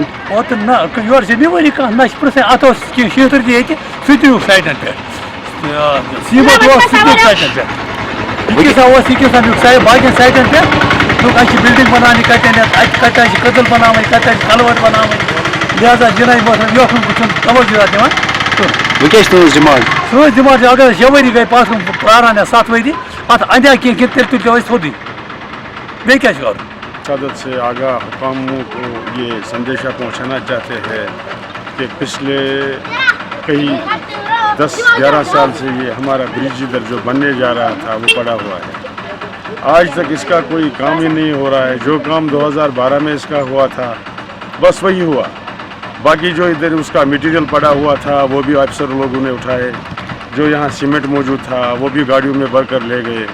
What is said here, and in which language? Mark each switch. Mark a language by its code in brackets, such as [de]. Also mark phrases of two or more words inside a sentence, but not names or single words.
[ks] اوترٕ نہ یورٕ چھِ نِوٲری کانٛہہ نہ چھِ پرٛژھان اَتھ اوس کینٛہہ شیتٕر تہِ ییٚتہِ سُہ تہِ نیوٗکھ سایٹَن پٮ۪ٹھ سیٖمَٹھ اوس سُہ تہِ نیوٗکھ سایٹَن پٮ۪ٹھ یہِ کیٛاہ اوس یہِ کیٛاہ نیوٗکھ باقیَن سایٹَن پٮ۪ٹھ دوٚپُکھ اَسہِ چھِ بِلڈِنٛگ بَناونہِ کَتٮ۪ن اَتہِ کَتٮ۪ن چھِ کٔدٕل بَناوٕنۍ کَتٮ۪ن چھِ کَلوَٹ بَناوٕنۍ لہذا جِناب باسان یوکُن چھُنہٕ توجہ دِوان وۄنۍ کیٛاہ چھِ تُہٕنٛز ڈِمانٛڈ؟ سٲنۍ ڈِمانٛڈ چھِ اگر 6 ؤری گٔے پَتھ کُن پرٛاران یا 7 ؤری اَتھ اَندیا کینٛہہ تیٚلہِ تُلۍزیو أسۍ تھوٚدُے بیٚیہِ کیٛاہ چھِ کَرُن؟ [ur] قیادت سے آگاہ حکاموں کو یہ سندیشہ پہنچانا چاہتے ہیں کہ پچھلے کئی 10-11 سال سے یہ ہمارا برج ادھر جو بننے جا رہا تھا وہ پڑا ہوا ہے، آج تک اس کا کوئی کام ہی نہیں ہو رہا ہے۔ جو کام 2012 میں اس کا ہوا تھا بس وہی ہوا، باقی جو ادھر اس کا میٹیریل پڑا ہوا تھا وہ بھی افسر لوگوں نے اٹھائے، جو یہاں سیمنٹ موجود تھا وہ بھی گاڑیوں میں بھر کر لے گئے۔